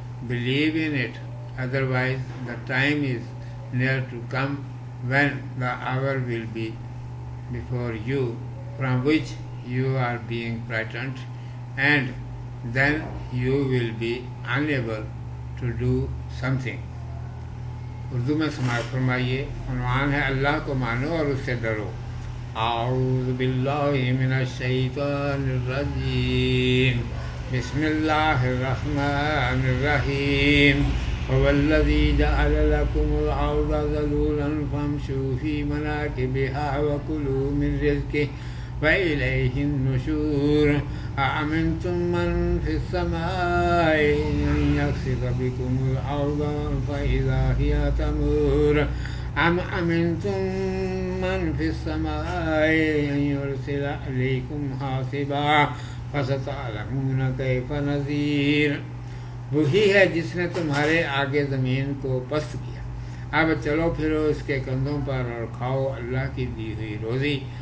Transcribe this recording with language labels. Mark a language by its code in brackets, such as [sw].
[en] Believe in it, otherwise the time is near to come when the hour will be before you, from which you are being frightened, and then you will be unable to do something. [ur] Urdu میں سماعت فرمائیے. عنوان ہے اللہ کو مانو اور اس سے ڈرو. [ar] اعوذ باللہ من الشیطان الرجیم. بسم اللہ الرحمن الرحیم. هو الذی جعل لکم الارض ذلولا فامشوا فی مناکبها وکلوا من رزقه وإلیہ النشور. أأمنتم من في السماء أن يخسف بكم الأرض فإذا هي تمور أم أمنتم من في السماء أن يرسل عليكم حاصبا فستعلمون كيف نذير. [ur] وہی ہے جس نے تمہارے آگے زمین کو پست کیا. اب چلو پھرو اس کے کندھوں پر اور کھاؤ اللہ کی دی ہوئی روزی.